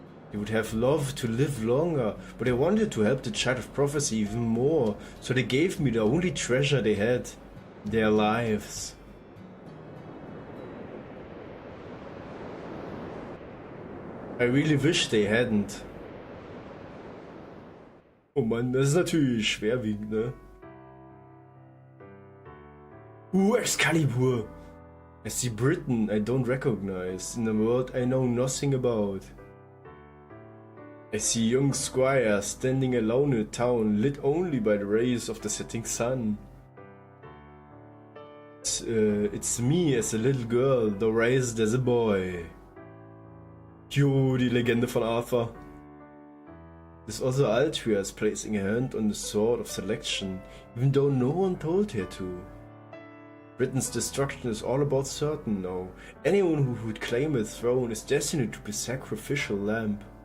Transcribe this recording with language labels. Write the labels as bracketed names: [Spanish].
[English] They would have loved to live longer, but they wanted to help the Child of Prophecy even more, so they gave me the only treasure they had, their lives. I really wish they hadn't. [German] Oh Mann, das ist natürlich schwerwiegend, ne? [English] Excalibur! I see Britain I don't recognize, in a world I know nothing about. I see young squire standing alone in a town lit only by the rays of the setting sun. It's me as a little girl, though raised as a boy. [German] Jo, die Legende von Arthur. [English] This other Altria is placing a hand on the sword of selection, even though no one told her to. Britain's destruction is all about certain now. Anyone who would claim a throne is destined to be sacrificial lamb.